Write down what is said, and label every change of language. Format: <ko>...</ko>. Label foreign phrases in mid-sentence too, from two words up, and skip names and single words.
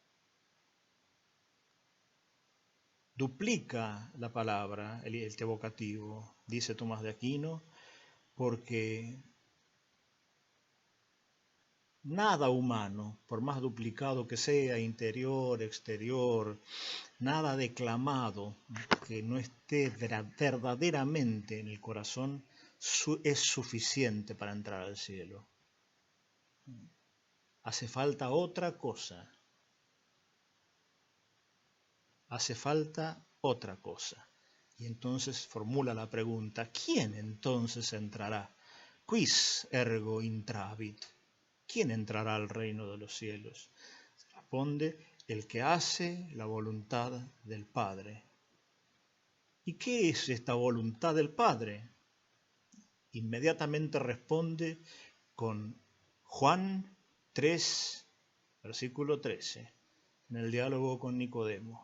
<es>Duplica la palabra, el vocativo, dice Tomás de Aquino, porque nada humano, por más duplicado que sea, interior, exterior, nada declamado que no esté verdaderamente en el corazón es suficiente para entrar al cielo. Hace falta otra cosa. Hace falta otra cosa. Y entonces formula la pregunta, ¿quién entonces entrará?</es> <la>Quis ergo intravit?</la> <es>¿Quién entrará al reino de los cielos? Responde, el que hace la voluntad del Padre. ¿Y qué es esta voluntad del Padre? Inmediatamente responde con Juan 3, versículo 13, en el diálogo con Nicodemo.</es>